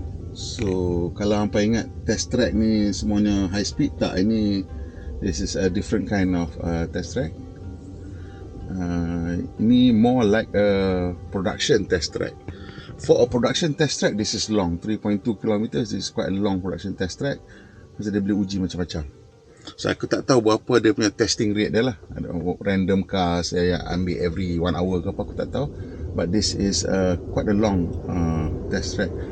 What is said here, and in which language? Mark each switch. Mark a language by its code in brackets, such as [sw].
[en] So [ms] kalau hampa ingat [en] test track [ms] ni semuanya [en] high speed, [ms] tak, ini [en] this is a different kind of test track. [ms] Ini [en] more like a production test track. For a production test track, this is long, 3.2 km. This is quite a long production test track. [ms] Sebab dia boleh uji macam-macam. So aku tak tahu berapa dia punya testing rate dia lah. Ada [en] random cars [ms] saya ambil [en] every 1 hour [ms] ke apa, aku tak tahu. [en] But this is quite a long test track.